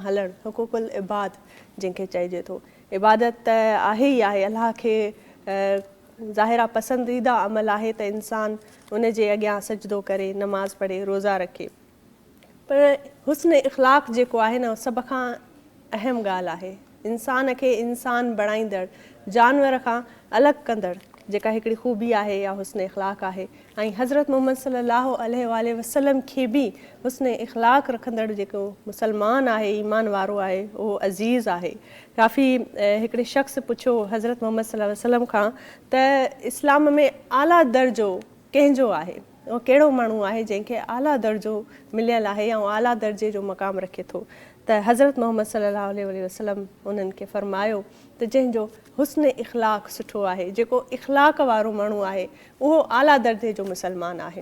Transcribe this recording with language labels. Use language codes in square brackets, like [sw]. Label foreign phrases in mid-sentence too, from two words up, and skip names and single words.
[sd] हलणु हुक़ूक़ुल इबाद जंहिंखे चइजे थो इबादत त आहे ई आहे अलाह खे ज़ाहिरा पसंदीदा अमल आहे त इंसानु उन जे अॻियां सजदो करे नमाज़ पढ़े रोज़ा रखे पर हुस्न इख़लाक़ जेको आहे न सभ खां अहम ॻाल्हि आहे इंसान खे इंसान बणाईंदड़ जानवर खां अलॻि कंदड़ जेका हिकिड़ी ख़ूबी आहे या हुस्न इख़लाक़ आहे ऐं हज़रत मुहम्मद [ar] صلى الله عليه وسلم [sd] खे बि हुस्न इख़लाक़ रखंदड़ जेको मुसलमान आहे ईमान वारो आहे उहो अज़ीज़ आहे काफ़ी हिकिड़े शख़्स पुछियो हज़रत मुहम्मद [ar] صلى الله عليه وسلم [sd] खां त इस्लाम में आला दर्जो कंहिंजो आहे उहो कहिड़ो माण्हू आहे जंहिंखे आला दर्जो मिलियल आहे ऐं आला दर्जे जो मक़ाम रखे थो। त हज़रत मोहम्मद [ar] صلى الله عليه وسلم [sd] उन्हनि खे फ़रमायो त जंहिंजो हुस्न इख़लाक़ सुठो आहे, जेको इख़लाक़ वारो माण्हू आहे, उहो आला दर्जे जो मुसलमान आहे।